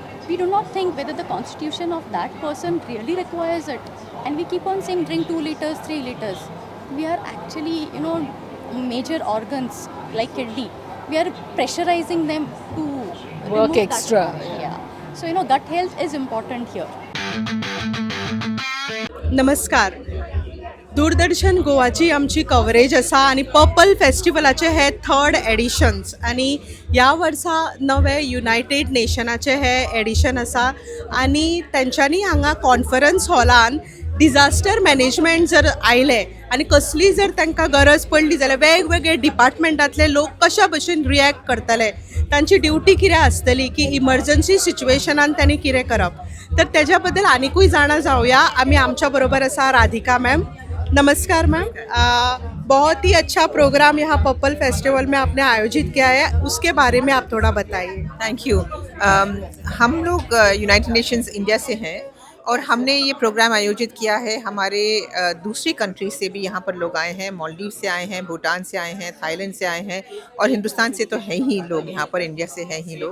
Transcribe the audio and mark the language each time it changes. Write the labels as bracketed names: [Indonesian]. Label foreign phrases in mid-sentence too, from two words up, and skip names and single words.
[English] We do not think whether the constitution of that person really requires it. And we keep on saying drink 2 liters, 3 liters. We are actually, major organs like kidney, we are pressurizing them to Work remove extra, That. Yeah. So, gut health is important here. [Konkani] नमस्कार. दूरदर्शन गोवाची आमची कवरेज आसा आनी पर्पल फेस्टिवलाचे हे 3rd एडिशन्स आनी ह्या वर्सा नवे युनायटेड नेशनाचे हे एडिशन आसा आनी तेंच्यांनी हांगा कॉन्फरन्स हॉलान [English] disaster management [Konkani] जर आयले आनी कसली जर तांकां गरज पडली जाल्यार वेगवेगळे डिपार्टमेंटांतले लोक कशा भशेन रियॅक्ट करतले, तांची ड्युटी कितें आसतली की इमर्जन्सी सिच्युएशनान त्यांनी कितें करप. तर तेज्या बद्दल आनिकूय जाणा जावया. आमी आमच्या बरोबर आसा राधिका मैम. नमस्कार मैम. [Hindi] बहुत ही अच्छा प्रोग्राम यहाँ पर्पल फेस्टिवल में आपने आयोजित किया है, उसके बारे में आप थोड़ा बताइए. [English] thank you. [Hindi] हम लोग यूनाइटेड नेशंस इंडिया से हैं और हमने ये प्रोग्राम आयोजित किया है. हमारे दूसरी कंट्री से भी यहाँ पर लोग आए हैं. मालदीव से आए हैं, भूटान से आए हैं, थाईलैंड से आए हैं और हिंदुस्तान से तो हैं ही लोग यहाँ पर, इंडिया से हैं ही लोग.